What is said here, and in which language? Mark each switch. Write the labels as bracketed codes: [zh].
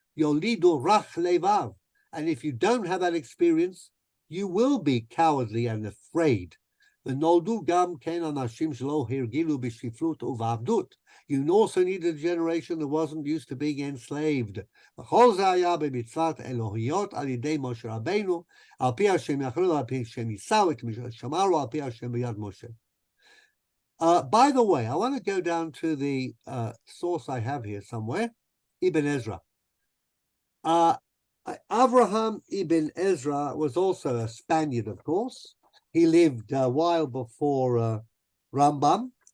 [he] Yolidu rach levav. [en] And if you don't have that experience, you will be cowardly and afraid. [he] ונולדו גם כן אנשים שלא הרגיlu בשפלות ובעבדות. [en] You also need a generation that wasn't used to being enslaved. [he] וכל זה היה במצוות אלוהיות על ידי משה רבנו, על פי השם יכלו, על פי השם יישאו, את שמרו על פי השם ביד משה. [en] By the way, I want to go down to the source I have here somewhere, Ibn Ezra. Avraham Ibn Ezra was also a Spaniard, of course. He lived a while before Rambam.